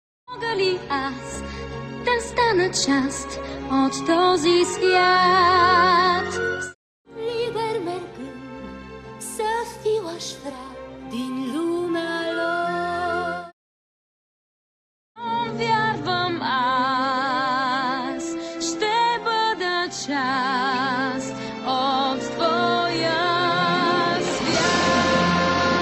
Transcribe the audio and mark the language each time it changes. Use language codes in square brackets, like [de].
[bg] Мога ли аз да стана част от този свят? [ro] Liber mergând să fiu aș vrea din lumea lor. [bg] Вярвам аз, ще бъда част от твоя свят.